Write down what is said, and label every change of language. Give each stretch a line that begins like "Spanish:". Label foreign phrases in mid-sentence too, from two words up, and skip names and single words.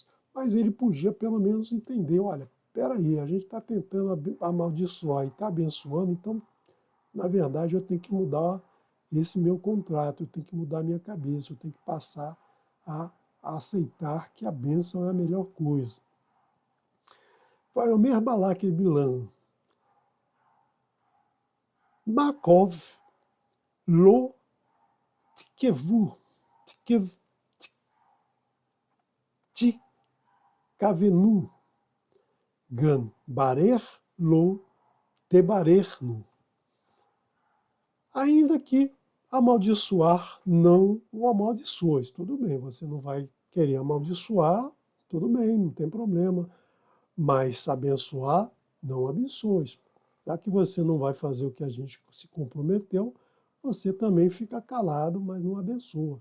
Portuguese: Mas ele podia pelo menos entender, olha, espera aí, a gente está tentando amaldiçoar e está abençoando, então, na verdade, eu tenho que mudar esse meu contrato, eu tenho que mudar a minha cabeça, eu tenho que passar a aceitar que a bênção é a melhor coisa.
Hebrew: ויאמר בלק אל בלעם גם קב לא תקבנו גם ברך לא תברכנו.
Portuguese: Ainda que amaldiçoar não o amaldiçoes. Tudo bem, você não vai querer amaldiçoar, tudo bem, não tem problema. Mas abençoar, não abençoes. Já que você não vai fazer o que a gente se comprometeu, você também fica calado, mas não abençoa.